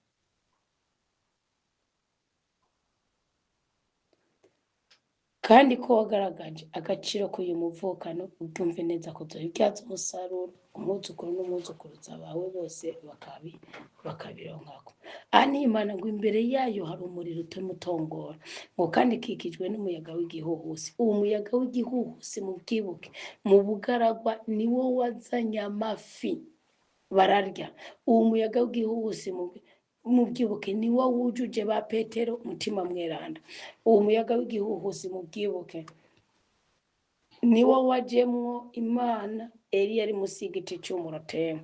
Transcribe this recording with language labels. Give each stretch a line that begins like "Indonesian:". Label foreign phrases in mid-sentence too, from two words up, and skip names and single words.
Rundi: Kandi ko wagaragaje agaciro k'uyu muvukano ubyumve neza ko uzobibyaza umusaruro, umwuzukuru n'umwuzukuruza bawe bose bakabironkako. Aha ni Imana ngo imbere yayo hari umuriro utema utongora, ngo kandi ikikijwe n'umuyaga w'igihuhusi. Uwo muyaga w'igihuhusi mubwibuke, mu bugaragwa niwo wazanye amafi bararya. Uwo muyaga w'igihuhusi mubyibuke niwo wujuje ba Petero umutima mweranda. Uwo muyaga w'igihuhusi mubyibuke niwo wajemwo Imana Eliya ari musi y'igiti c'umurotemu.